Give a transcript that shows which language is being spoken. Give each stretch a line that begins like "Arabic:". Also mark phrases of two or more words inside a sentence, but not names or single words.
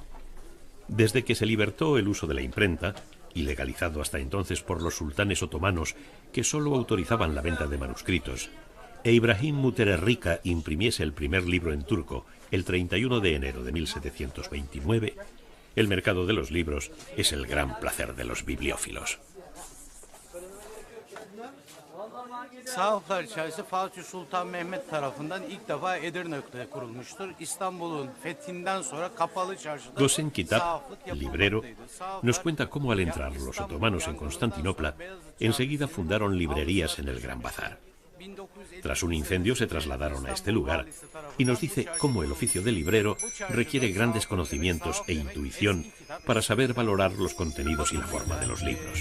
Spanish: Desde que se libertó el uso de la imprenta, ilegalizado hasta entonces por los sultanes otomanos que solo autorizaban la venta de manuscritos, e Ibrahim Müteferrika imprimiese el primer libro en turco el 31 de enero de 1729, el mercado de los libros es el gran placer de los bibliófilos.
Turkish: Sahaflar Çarşısı Fatih Sultan Mehmet tarafından ilk defa Edirne'de kurulmuştur. İstanbul'un fethinden sonra kapalı çarşıda
Spanish: Gosen Kitap, librero, nos cuenta cómo al entrar los otomanos en Constantinopla, enseguida fundaron librerías en el Gran Bazar. Tras un incendio se trasladaron a este lugar y nos dice cómo el oficio de librero requiere grandes conocimientos e intuición para saber valorar los contenidos y la forma de los libros.